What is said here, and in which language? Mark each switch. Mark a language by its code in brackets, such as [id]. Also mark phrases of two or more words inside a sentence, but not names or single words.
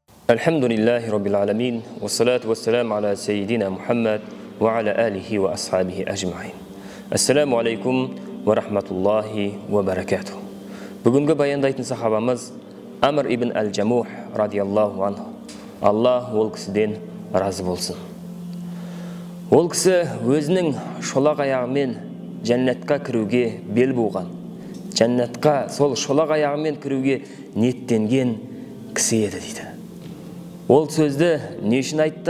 [ar] الحمد لله رب العالمين، والصلاة والسلام على سيدنا محمد وعلى آله وأصحابه أجمعين. السلام عليكم ورحمة الله وبركاته. [kk] Бүгінгі баяндайтын сахабамыз Амр ибн Әл-Жамух [ar] رضي الله عنه. [kk] Аллах ол кісіден разы болсын. Ол кісі өзінің шолақ аяғымен жәннатқа кіруге бел буған, жәннатқа сол шолақ аяғымен кіруге ниеттенген кісі еді дейді. Ол сөзді не үшін айттық?